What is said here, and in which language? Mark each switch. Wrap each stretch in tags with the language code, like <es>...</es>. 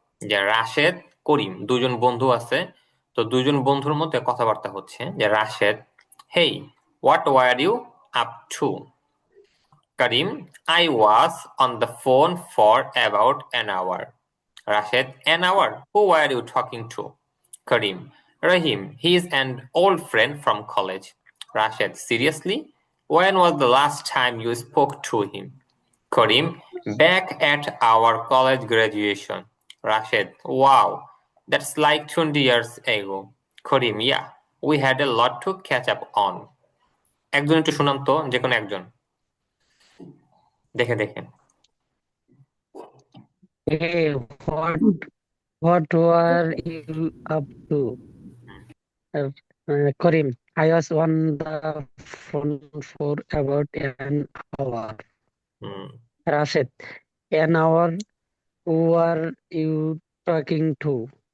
<bn>যে রাশেদ, করিম দুইজন বন্ধু আছে, তো দুইজন বন্ধুর মধ্যে কথাবার্তা হচ্ছে।</bn> <en>যে Rashed, hey what were you up to? Karim, I was on the phone for about an hour. Rashid, an hour? Who were you talking to? Karim, Rahim, he is an old friend from college. Rashid, seriously? When was the last time you spoke to him? Karim, back at our college graduation. Rashid, wow, that's like 20 years ago. Karim, yeah, we had a lot to catch up on.</en> <bn>একজন একটু শুনান তো, যে কোনো একজন, দেখে দেখে।</bn> <en>Hey, what were you up to? Uh, Karim, I was on the phone for about an hour. Rashid, an hour. Who are you talking to?</en>